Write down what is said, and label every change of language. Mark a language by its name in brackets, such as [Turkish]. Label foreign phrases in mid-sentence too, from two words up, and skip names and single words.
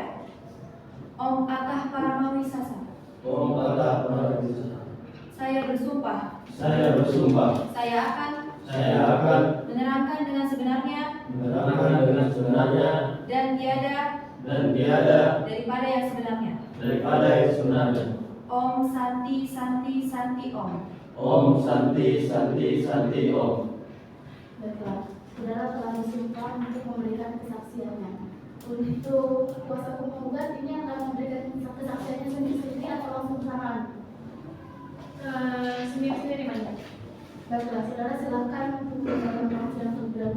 [Sanskrit] Om Atah Paramawisasa. Om Atah Paramawisasa. [Indonesian] Saya bersumpah. Saya bersumpah. Saya akan menerangkan dengan sebenarnya dan tiada daripada yang sebenarnya. [Sanskrit] Om Santi Santi Santi Om. Om Santi Santi Santi Om. [Indonesian] Baiklah, saudara telah disumpah untuk memberikan kesaksiannya. Untuk kuasa hukum penggugat ini akan memberikan kesaksiannya sendiri-sendiri atau langsung bersamaan? Sendiri-sendiri mana? Baiklah, saudara silakan untuk menjalankan pengajian terlebih dahulu.